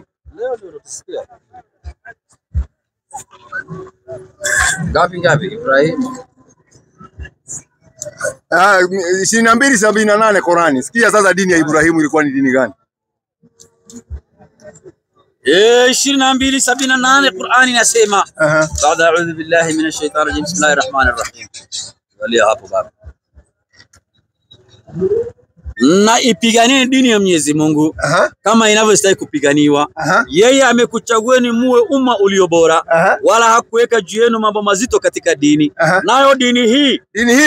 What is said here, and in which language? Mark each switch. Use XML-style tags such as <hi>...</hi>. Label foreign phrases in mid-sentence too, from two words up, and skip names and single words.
<sw>Leo ndio tusikia. Ngapi Ibrahimu? 22:78 Qurani. Sikia sasa dini ya Ibrahimu ilikuwa ni dini gani? 22:78 Qurani inasema baada</sw> <ar>أعوذ بالله من الشيطان الرجيم بسم الله الرحمن الرحيم.</ar> <sw>Walia hapo baba. Na ipiganie dini ya Mwenyezi Mungu kama inavyostahili kupiganiwa. Yeye amekuchagueni muwe umma ulio bora, wala hakuweka juu yenu mambo mazito katika dini. Nayo dini hii</sw>